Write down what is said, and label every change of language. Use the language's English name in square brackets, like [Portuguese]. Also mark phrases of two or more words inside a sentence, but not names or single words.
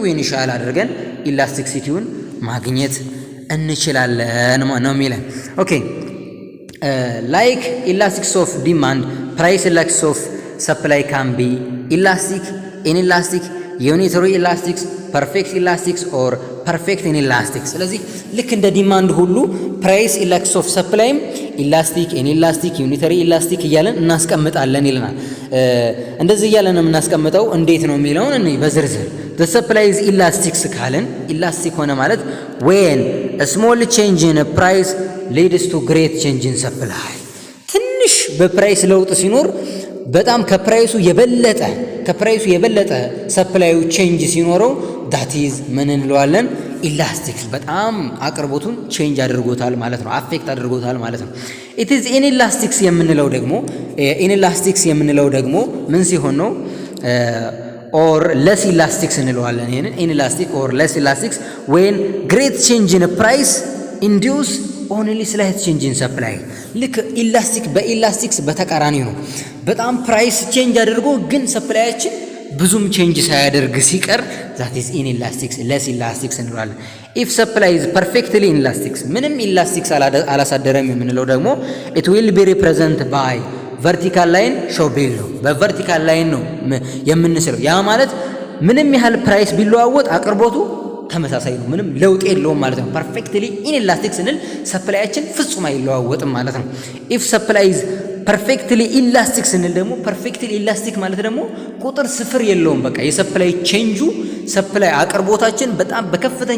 [English] ኢኒሻል አድርገን ኢላስቲክሲቲውን [Amharic] ማግኘት እንችላለን ነው የሚለን። [English] okay like elastics of demand price elastics of supply can be elastic, inelastic, unitary elastics, perfect elastics or perfect inelastic። [Amharic] ስለዚህ ልክ እንደ [English] ዲማንድ ሁሉ price elastics of supply elastic፣ inelastic, unitary elastic [Amharic] እያለን እናስቀምጣለን ይለናል። እንደዚህ እያለን የምናስቀምጠው እንዴት ነው የሚለውን እኔ በዝርዝር [English] the supply is [Amharic] ኢላስቲክስ ካልን ኢላስቲክ ሆነ ማለት [English] when a small change in a price leads to great change in supply። [Amharic] ትንሽ በፕራይስ ለውጥ ሲኖር በጣም ከፕራይሱ የበለጠ [English] supply change [Amharic] ሲኖረው [English] that is [Amharic] ምን እንለዋለን? ኢላስቲክስ። በጣም አቅርቦቱን ቼንጅ አድርጎታል ማለት ነው፣ አፌክት አድርጎታል ማለት ነው። [English] it is [Amharic] ኢንኢላስቲክስ የምንለው ደግሞ ምን ሲሆን ነው? [English] or less elastics [Amharic] እንለዋለን። ይሄንን [English] inelastic or less elastics when great change in price induce only slight change in supply። [Amharic] ልክ ኢላስቲክ በኢላስቲክስ በተቃራኒ ነው። በጣም [English] price change [Amharic] አድርጎ ግን ሰፕላያችን ብዙም ቼንጅ ሳያደርግ ሲቀር [English] that is inelastics less elastics [Amharic] እንለዋለን። [English] if supply is perfectly [Amharic] ኢንኢላስቲክስ ምንም ኢላስቲክስ አላሳደረም የምንለው ደግሞ [English] it will be represented by vertical line show below vertical line [Amharic] ነው የምንስለው። ያ ማለት ምንም ያህል ፕራይስ ቢለዋወጥ አቅርቦቱ ተመሳሳይ ነው፣ ምንም ለውጥ የለውም ማለት ነው። [English] perfectly inelastic [Amharic] ስንል ሰፕላያችን ፍጹም አይለዋወጥም ማለት ነው። [English] if supply is perfectly elastic [Amharic] ስንል ደግሞ [English] perfectly elastic [Amharic] ማለት ደግሞ ቁጥር ስፍር የለውም። በቃ [English] supply change supply [Amharic] አቅርቦታችን በጣም በከፍተኛ